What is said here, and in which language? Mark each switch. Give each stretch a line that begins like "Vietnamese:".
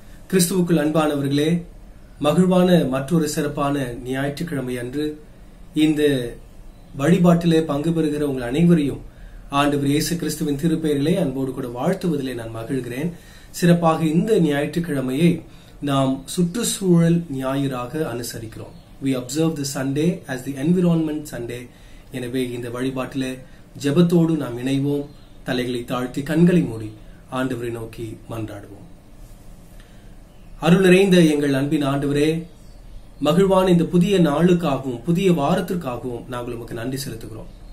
Tamil: கிறிஸ்துவுக்குள் அன்பானவர்களே, மகிழ்வான மற்றொரு சிறப்பான ஞாயிற்றுக்கிழமை அன்று இந்த வழிபாட்டிலே பங்கு பெறுகிற உங்கள் அனைவரையும் ஆண்டவர் இயேசு கிறிஸ்துவின் திருப்பெயரிலே அன்போடு கூட வாழ்த்துவதிலே நான் மகிழ்கிறேன். சிறப்பாக இந்த ஞாயிற்றுக்கிழமையை நாம் சுற்றுச்சூழல் ஞாயிறாக அனுசரிக்கிறோம்.
English: We observe the Sunday as the environment Sunday.
Tamil: எனவே இந்த வழிபாட்டிலே ஜெபத்தோடு நாம் இணைவோம். தலைகளை தாழ்த்தி கண்களை மூடி ஆண்டவரை நோக்கி மன்றாடுவோம். அருள் நிறைந்த எங்கள் அன்பின் ஆண்டவரே, மகிழ்வான இந்த புதிய நாளுக்காகவும் புதிய வாரத்திற்காகவும் நாங்கள் உமக்கு நன்றி செலுத்துகிறோம்.